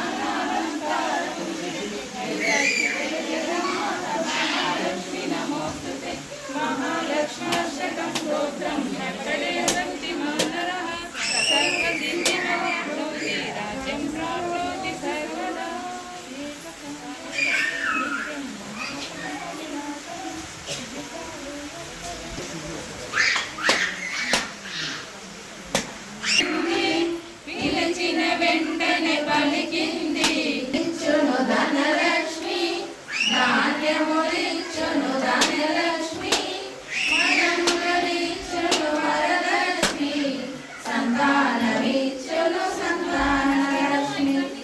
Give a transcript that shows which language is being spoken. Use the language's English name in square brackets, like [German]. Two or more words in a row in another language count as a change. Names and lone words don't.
[Sanskrit] नानालंकारभूषिते जगन्माता महालक्ष्मी नमोस्तुते महालक्ष्म्यष्टकं स्तोत्रं नटरे भक्तिमानरः सर्वसिद्धिमवाप्नोति राज्यं प्राप्नोति सर्वदा [Telugu] పిలిచిన వెంటనే పలికింది ఇచ్చును ధనలక్ష్మి ధాన్యములిచ్చును ధనలక్ష్మి మనములిచ్చును వరలక్ష్మి సంతానమిచ్చును సంతానలక్ష్మి